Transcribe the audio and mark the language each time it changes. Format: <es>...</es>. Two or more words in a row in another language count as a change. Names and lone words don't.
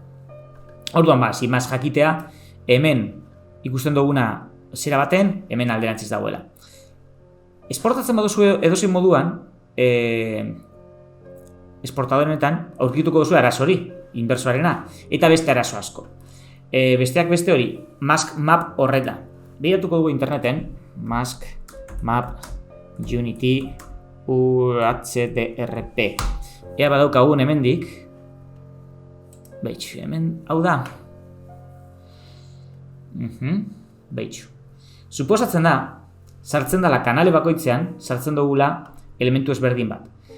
<eu>Orduan</eu> <es>sin más</es> <eu>jakitea, hemen ikusten duguna zera baten, hemen alderantziz dagoela. Esportatzen baduzu edozein moduan, esportadorenetan aurkituko duzu arazo hori, inbersoarena, eta beste arazo asko. Besteak beste hori,</eu> <en>mask map</en> <eu>horreta. Behiratuko dugu interneten,</eu> <en>mask map unity HDRP.</en> <eu>Ea badaukagun hemendik. Beitxu, hemen, hau da. Beitxu. Suposatzen da, sartzen dela kanale bakoitzean, sartzen dugula elementu ezberdin bat.</eu>